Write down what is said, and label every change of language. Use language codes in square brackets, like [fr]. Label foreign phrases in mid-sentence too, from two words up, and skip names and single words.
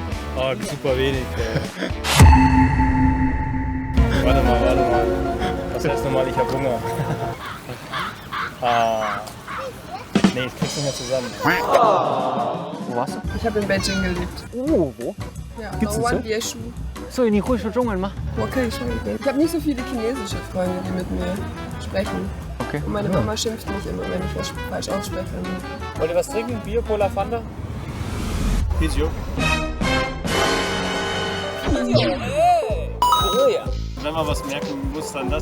[de] Oh, super wenig. Warte mal. Was heißt nochmal, ich hab Hunger? Nee, ich krieg's nicht mehr zusammen. Wo warst du? Ich habe in Beijing gelebt. Oh, wo? Ja, Gibt's das so? Bieshu. [zh] 所以你会说中文吗 [de] Wo kann ich schon gehen? Ich habe nicht so viele chinesische Freunde, die mit mir sprechen. Okay. Und meine Mama schimpft mich immer, wenn ich was falsch ausspreche. Wollt ihr was trinken? Bier, Cola, Fanta? Pisio. Wenn man was merken muss, dann das.